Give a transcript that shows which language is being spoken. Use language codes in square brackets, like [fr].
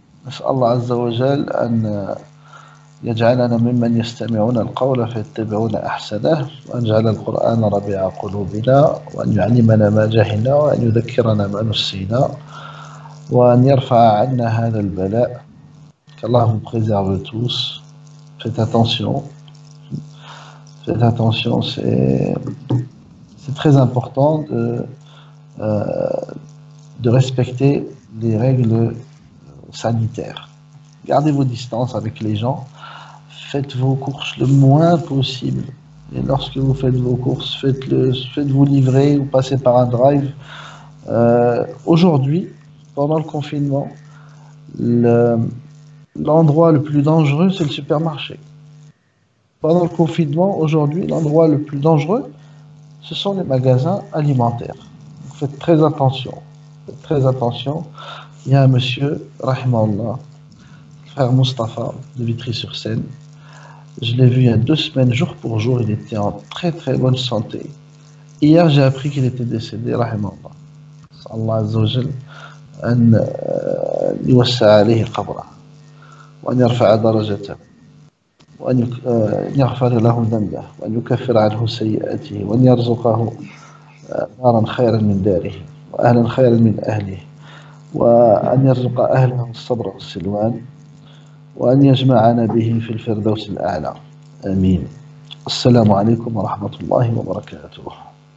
[ar] نسأل الله عز وجل أن يجعلنا ممن يستمعون القول فيتبعون أحسنه وأن يجعل القرآن ربيع قلوبنا وأن يعلمنا ما جهلنا وأن يذكرنا ما نسينا وأن يرفع عنا هذا البلاء. [fr] qu'Allah vous préserve tous. Faites attention. Faites attention, c'est très important de respecter les règles sanitaires. Gardez vos distances avec les gens, faites vos courses le moins possible. Et lorsque vous faites vos courses, faites-vous livrer ou passez par un drive. Aujourd'hui, pendant le confinement, l'endroit le plus dangereux, c'est le supermarché. Pendant le confinement, aujourd'hui, l'endroit le plus dangereux, ce sont les magasins alimentaires. Donc, faites très attention. Faites très attention. Il y a un monsieur, rahimahullah, frère Mustapha, de Vitry-sur-Seine. Je l'ai vu il y a 2 semaines, jour pour jour. Il était en très très bonne santé. Hier, j'ai appris qu'il était décédé, rahimahullah. [ar] Allah Azza wa Jal, أن يوسع عليه قبره وأن يرفع درجته وأن يغفر له ذنبه وأن يكفر عنه سيئاته وأن يرزقه دارا خيرا من داره وأهلا خيرا من أهله وأن يرزق أهله الصبر والسلوان وأن يجمعنا به في الفردوس الأعلى آمين. السلام عليكم ورحمة الله وبركاته.